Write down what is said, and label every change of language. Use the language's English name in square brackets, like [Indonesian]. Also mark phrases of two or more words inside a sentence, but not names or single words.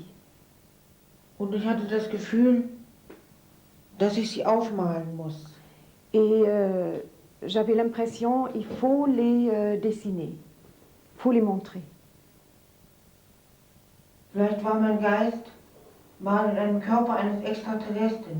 [German] Und ich hatte das Gefühl, dass ich sie aufmalen muss. [French] Et j'avais l'impression il faut les dessiner, il faut les montrer. [German] Vielleicht war mein Geist mal in einem Körper eines Extraterrestren.